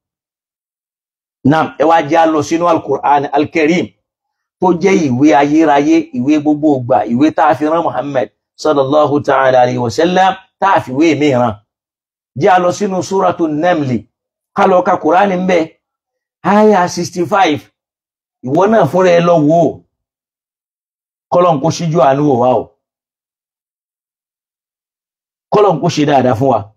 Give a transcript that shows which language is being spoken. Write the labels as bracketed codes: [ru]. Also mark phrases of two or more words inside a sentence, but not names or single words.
[yo] Naam, ẹ wá já lọ sínú Al-Qur'an Al-Karim tó jẹ́ ìwé ayérayé, ìwé gbogbo ìgbà, ìwé tá a fi rán Muhammad [ar] صلى الله تعالى عليه وسلم, [yo] tá a fi wé mìíràn. Já lọ sínú Suratu Namli, ká lọ ka Qur'an ń bẹ, aya 65. Ìwọ náà fúnra ẹ lọ wò ó, kọ́lọ́n kó ṣíjú àánú wò wá o, kọ́lọ́n kó ṣe dáadáa fún wa.